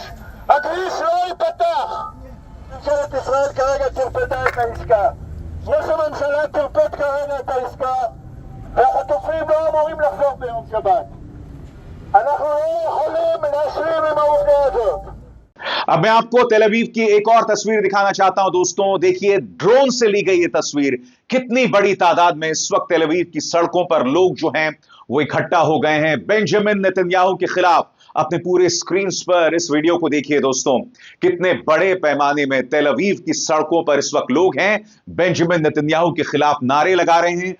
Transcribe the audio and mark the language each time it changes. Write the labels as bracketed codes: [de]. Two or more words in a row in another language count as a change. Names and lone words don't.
[he] הכביש לא ייפתח. ממשלת ישראל כרגע טרפדה את העסקה. ראש הממשלה טרפד כרגע את העסקה והחטופים לא אמורים לחזור ביום שבת. אנחנו לא יכולים להשלים עם העובדה הזאת. [hi] अब मैं आपको तेल अवीव की एक और तस्वीर दिखाना चाहता हूं दोस्तों। देखिए, ड्रोन से ली गई ये तस्वीर। कितनी बड़ी तादाद में इस वक्त तेल अवीव की सड़कों पर लोग जो हैं वो इकट्ठा हो गए हैं बेंजामिन नेतन्याहू के खिलाफ। अपने पूरे स्क्रीन पर इस वीडियो को देखिए दोस्तों, कितने बड़े पैमाने में तेल अवीव की सड़कों पर इस वक्त लोग हैं बेंजामिन नेतन्याहू के खिलाफ नारे लगा रहे हैं।